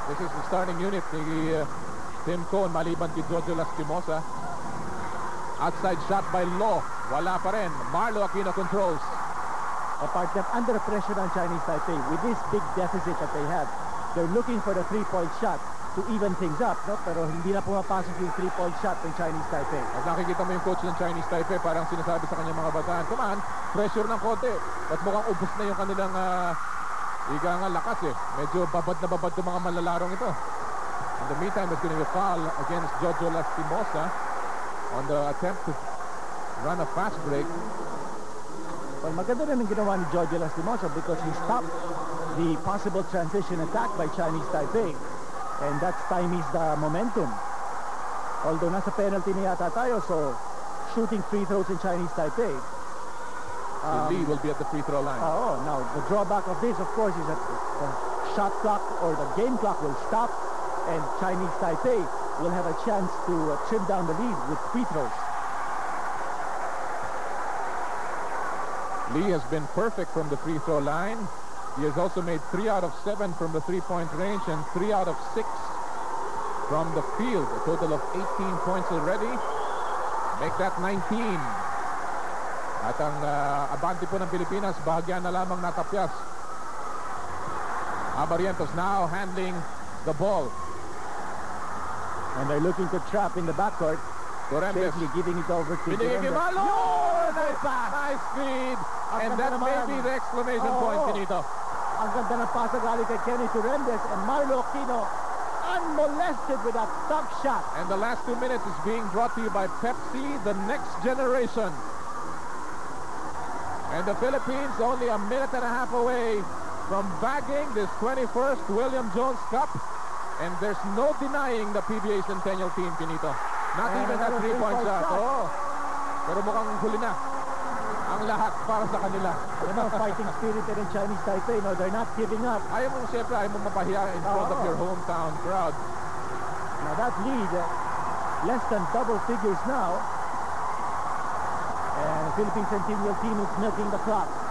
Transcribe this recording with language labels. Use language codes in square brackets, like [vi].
[en] This is the starting unit ni Tim Cohn, [tl] maliban kay [en] Jojo Lastimosa. Outside shot by Lo. [tl] Wala pa rin. [en] Marlo Aquino controls. Partner, under pressure on Chinese Taipei with this big deficit that they have, they're looking for the 3-point shot to even things up, no? [tl] Pero hindi na pumapasok yung 3-point shot ng Chinese Taipei. At nakikita mo yung coach ng Chinese Taipei, parang sinasabi sa kanyang mga bataan, [en] come on, [tl] pressure ng konti. At mukhang ubos na yung kanilang iga nga lakas eh. Medyo babad na babad yung mga malalarong ito. [en] In the meantime, it's going to be a foul against Jojo Lastimosa on the attempt to run a fast break. Well, [tl] maganda rin ang ginawa ni [en] Jojo Lastimosa because he stopped the possible transition attack by Chinese Taipei. And that stymies the momentum. [tl] Although nasa penalty na yata tayo, [en] so shooting free throws in Chinese Taipei. The lead will be at the free throw line. Now, the drawback of this, of course, is that the shot clock or the game clock will stop and Chinese Taipei will have a chance to trim down the lead with free throws. Lee has been perfect from the free throw line. He has also made 3 out of 7 from the three-point range and 3 out of 6 from the field. A total of 18 points already. Make that 19. [tl] At ang abante po ng Pilipinas, bahagyan na lamang natapyas. [en] Barrientos now handling the ball. And they're looking to trap in the backcourt. Safely giving it over to Malo! Nice feed! And that may be the exclamation point, Finito. [tl] Ang ganda ng pasa galing kay Kenny Turendes and Marlo Aquino [en] unmolested with that tough shot. And the last 2 minutes is being brought to you by Pepsi, the next generation. And the Philippines only a minute and a half away from bagging this 21st William Jones Cup. And there's no denying the PBA Centennial team, Finito. Not even that 3-point shot. [tl] Pero mukhang huli na ang lahat para sa kanila. [en] You know, fighting spirit in Chinese Taipei, no, they're not giving up. [tl] Ayaw mo mapahiya in front of your hometown crowd. [en] Now that lead, less than double figures now. And the Philippine Centennial team is milking the clock.